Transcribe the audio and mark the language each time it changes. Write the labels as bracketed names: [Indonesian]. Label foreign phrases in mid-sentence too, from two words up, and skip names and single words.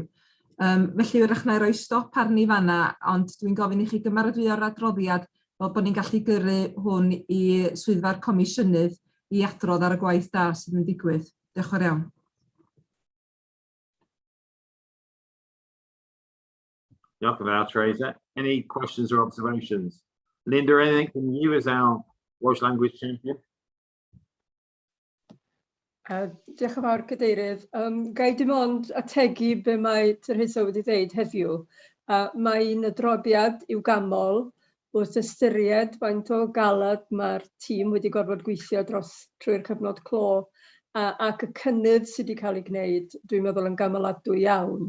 [Welsh] Felly wrach na i roi stop arni fanna, ond dwi'n gofyn i chi gymeradwyo'r adroddiad fel bod ni'n gallu gyrru hwn i swyddfa'r comisiynydd i adrodd ar y gwaith da sydd yn digwydd. Diolch yn fawr iawn. Diolch yn fawr, Teresa. [English] Any questions or observations? Linda, anything from you as our Welsh Language Champion? [Welsh] Diolch yn fawr, Cadeirydd. Gai dim ond ategu be mae Teresa wedi dweud heddiw. Mae'n adroddiad i'w gamol wrth ystyried faint o galed mae'r tîm wedi gorfod gweithio trwy'r cyfnod clo ac y cynnydd sydd wedi cael ei gwneud, dwi'n meddwl yn gamoladwy iawn.